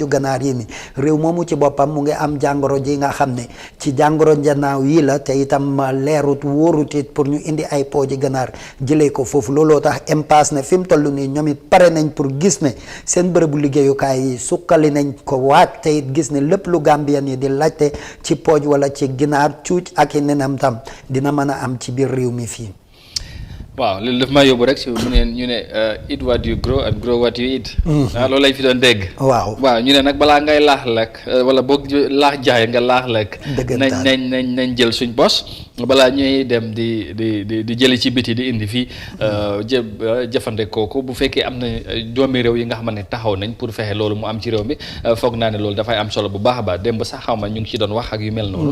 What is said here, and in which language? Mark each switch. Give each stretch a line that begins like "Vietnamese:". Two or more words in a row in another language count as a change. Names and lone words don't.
Wolof: ganaar yii nii réew moomu ci boppam mu ngi am jàngoro ji nga xam ne ci jàngoro njanaaw yii la te itam leerut wóorut it pour ñu indi ay pooji ganaar jëlee ko foofu looloo tax impasse ne fi mu toll nii ñoom it pare nañ pour gis ne seen bërëbu liggéeyukaay yi sukkali nañ ko waat te it gis ne lépp lu Gambien yi di laajte ci pooj wala ci ginaar cuuc ak i nenam tam dina mën a am ci biir réew mi fii. waaw loolu daf maa yóbbu rek si mu ne ñu ne
English: eat what you grow and grow what you eat.
Wolof: Loolu lañ fi doon dégg. waaw ñu ne nag balaa ngay laax lekk wala boog laax jaay nga laax lekk. nañ jël suñ bos balaa ñuy dem di jëli ci biti di indi fii jëfandikoo ko bu fekkee am na doomi réew yi nga xam ne taxaw nañ pour fexe loolu mu am ci réew mi foog naa ne loolu dafay am solo bu baax a baax démb sax xaw ma ñu ngi ci doon wax ak yu mel noonu.